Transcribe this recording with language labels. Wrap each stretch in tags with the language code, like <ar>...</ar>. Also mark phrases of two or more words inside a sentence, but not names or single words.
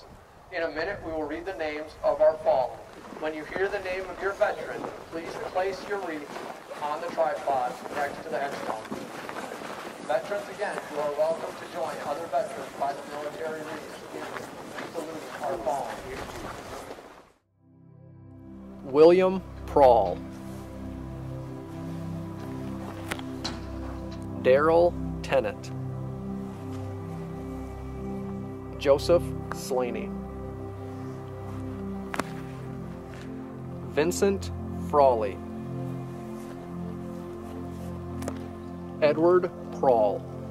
<en>In a minute, we will read the names of our fallen. When you hear the name of your veteran, please place your wreath on the tripod next to the headstone. Veterans, again, you are welcome to join other veterans by the military wreaths in saluting our fallen. William Prawl, Daryl Tennant, Joseph Slaney, Vincent Frawley, Edward Prawl,</en>